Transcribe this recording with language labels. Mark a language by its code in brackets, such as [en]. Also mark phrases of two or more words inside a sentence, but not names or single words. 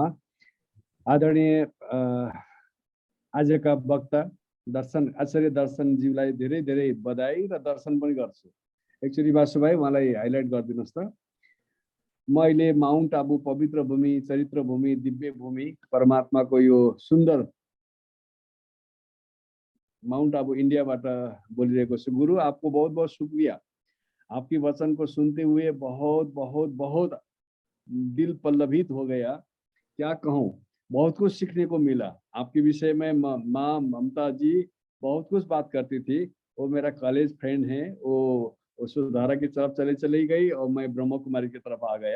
[ne] आदरणीय आजका वक्ता आचार्य दर्शनज्यूलाई धेरै धेरै बधाई र दर्शन पनि गर्छु। एकचोटि वासु भाइ उहाँलाई हाइलाइट गरिदिनुहोस् त। म अहिले माउन्ट आबू पवित्र भूमि, चरित्र भूमि, दिव्य भूमि, परमात्माको यो सुन्दर माउन्ट आबू इंडियाबाट बोलिरहेको छु। [hi] गुरु आपको बहुत बहुत शुक्रिया। आपकी वचन को सुनते हुए बहुत बहुत बहुत दिल पल्लवित हो गया। क्या कहूँ, बहुत कुछ सीखने को मिला। आपके विषय में माँ ममता जी बहुत कुछ बात करती थी। वो मेरा [en] college friend [hi] है, वो सुधारा की तरफ चली गई और मैं ब्रह्म कुमारी की तरफ आ गया।